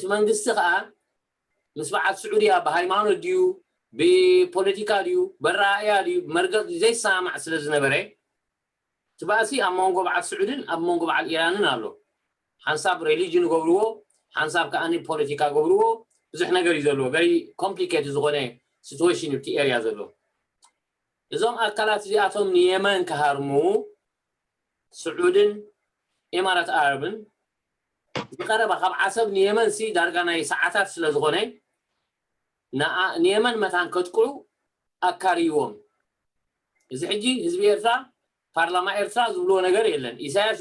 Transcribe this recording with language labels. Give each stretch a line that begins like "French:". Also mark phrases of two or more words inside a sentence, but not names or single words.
Tigrinya: መንግስት ከዓ ምስ በዓል ስዑድያ በሃይማኖት ዲዩ በፖለቲካ ዲዩ በራእያ ዲዩ መርገጥ ዘይሰማዕ ስለዝነበረ ትባሲ ኣብ መንጎ በዓል ስዑድን ኣብ መንጎ በዓል ኢራንን ኣሎ ሓንሳብ ሪሊጅን ገብርዎ ሓንሳብ ከኣኒ ፖለቲካ ገብርዎ ብዙሕ ነገር እዩ ዘለዎ
English: very complicated
Tigrinya: ዝኾነ situation እቲ ኤሪያ ዘሎ እዞም ኣካላት እዚኣቶም ንየመን ከሃርሙ ስዑድን ኢማራት አረብን ዝቀረበ ካብ ዓሰብ ንየመን ሲ ዳርጋ ናይ ሰዓታት ስለ ዝኾነ ንየመን መታን ከጥቅዑ ኣካሪዎም እዚ ሕጂ ህዝቢ ኤርትራ ፓርላማ ኤርትራ ዝብሎ ነገር የለን ኢሳያስ